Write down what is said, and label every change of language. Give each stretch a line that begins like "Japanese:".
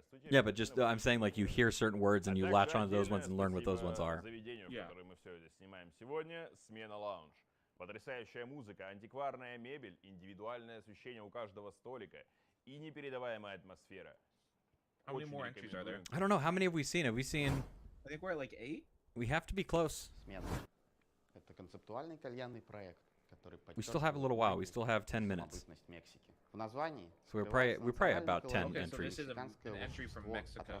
English: Yeah, but just I'm saying like you hear certain words and you latch onto those ones and learn what those ones are. Yeah.
Russian: Мы все здесь снимаем сегодня. Смена лаунж. Потрясающая музыка, антикварная мебель, индивидуальное освещение у каждого столика и непередаваемая атмосфера.
English: How many more entries are there? I don't know. How many have we seen? Have we seen? I think we're at like 8. We have to be close.
Russian: Это концептуальный кальянный проект, который
English: We still have a little while. We still have 10 minutes.
Russian: В названии
English: So we're probably about 10 Okay, so entries. this is an entry from Mexico.